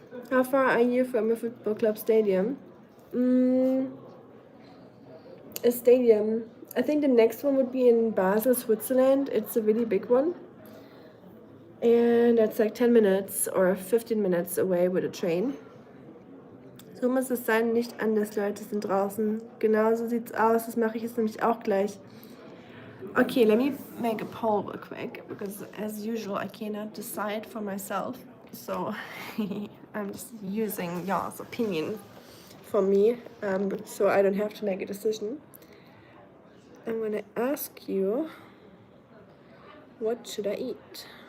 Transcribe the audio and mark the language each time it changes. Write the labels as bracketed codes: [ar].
[en] How far are you from a football club stadium? A stadium. I think the next one would be in Basel, Switzerland. It's a really big one. And that's like 10 minutes or 15 minutes away with a train. [de] So muss es sein, nicht anders, Leute sind draußen. Genau so sieht's aus. Das mache ich jetzt nämlich auch gleich. [en] Okay, let me make a poll real quick, because as usual I cannot decide for myself. So I'm just using y'all's opinion for me, so I don't have to make a decision. I'm gonna ask you, what should I eat?